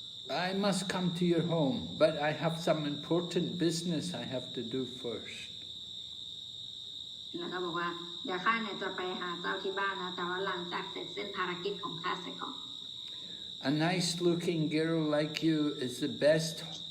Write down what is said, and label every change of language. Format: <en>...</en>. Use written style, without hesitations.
<en>I must come to your home, but I have some important business I have to do first.</en> <th>แล้วก็บอกว่าเดี๋ยวข้าเนี่ยจะไปหาเจ้าที่บ้านนะแต่ว่าหลังจากเสร็จสิ้นภารกิจของข้าเสร็จก่อน</th> <en>A nice-looking girl like you is the best.</en>